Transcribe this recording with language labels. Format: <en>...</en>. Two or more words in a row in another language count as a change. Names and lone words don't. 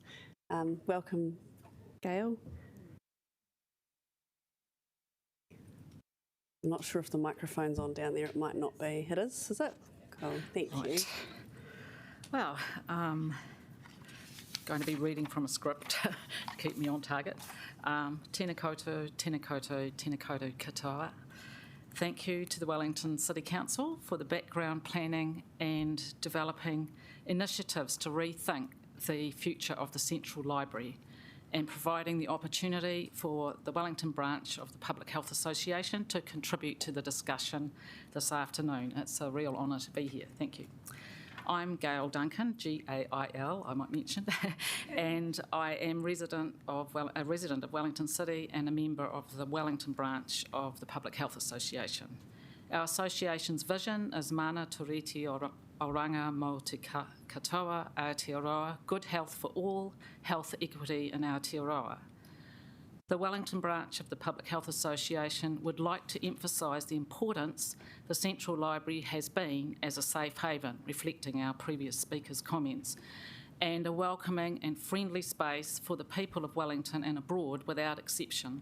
<en>Welcome, Gail. I'm not sure if the microphone's on down there. It might not be. It is it? Cool. Thank you. Well, going to be reading from a script to keep me on target.</en> <mi>Tēnā koutou, tēnā koutou, tēnā koutou katoa.</mi> <en>Thank you to the Wellington City Council for the background planning and developing initiatives to rethink the future of the Central Library and providing the opportunity for the Wellington branch of the Public Health Association to contribute to the discussion this afternoon. It's a real honour to be here. Thank you. I'm Gail Duncan, G-A-I-L, I might mention, and I am a resident of Wellington City and a member of the Wellington branch of the Public Health Association. Our association's vision is</en> <mi>mana turiti oranga mo te katoa Aotearoa,</mi> <en>good health for all, health equity in Aotearoa. The Wellington branch of the Public Health Association would like to emphasise the importance the Central Library has been as a safe haven, reflecting our previous speakers' comments, and a welcoming and friendly space for the people of Wellington and abroad without exception.</en>